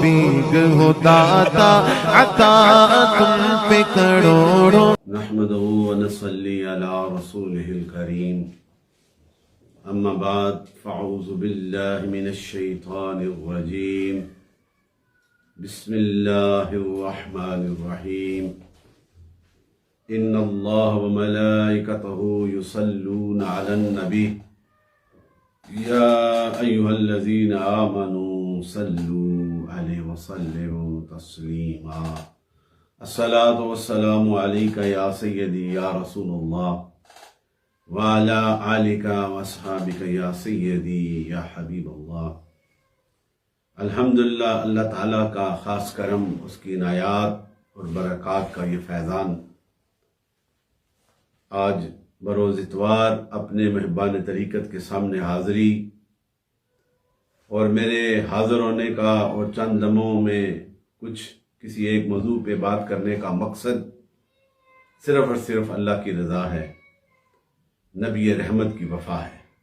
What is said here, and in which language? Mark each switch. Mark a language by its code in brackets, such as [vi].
[ur] بھیک ہو داتا عطا، تم پہ کروڑوں. [ar] نحمده ونصلي على رسوله الكريم. أما بعد فأعوذ بالله من الشيطان الرجيم. بسم الله الرحمن الرحيم. إن الله وملائكته يصلون على النبي يا أيها الذين آمنوا صلوا عليه وسلموا تسليما. الصلاة والسلام عليك يا سيدي يا رسول الله وعلى آلك واصحابك يا سيدي يا حبيب الله. [ur] الحمدللہ اللہ تعالیٰ کا خاص کرم، اس کی عنایات اور برکات کا یہ فیضان آج بروز اتوار اپنے مہربان طریقت کے سامنے حاضری اور میرے حاضر ہونے کا اور چند لمحوں میں کسی ایک موضوع پہ بات کرنے کا مقصد صرف اور صرف اللہ کی رضا ہے، نبی رحمت کی وفا ہے.